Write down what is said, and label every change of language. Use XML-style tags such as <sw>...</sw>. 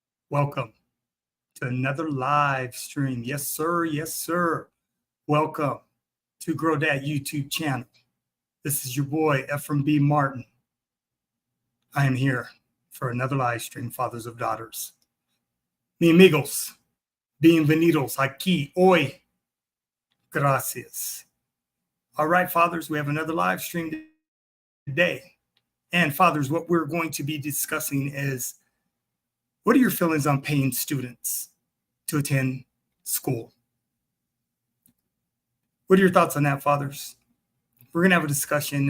<en>Welcome to another live stream. Yes, sir. Yes, sir. Welcome to Grow Dad YouTube channel. This is your boy, Efrem Martin. I am here for another live stream, fathers of daughters.</en> <es>Mi amigos, bienvenidos aquí hoy. Gracias.</es> <en>All right, fathers, we have another live stream today. And fathers, what we're going to be discussing is, what are your feelings on paying students to attend school? What are your thoughts on that, fathers? We're going to have a discussion.</en>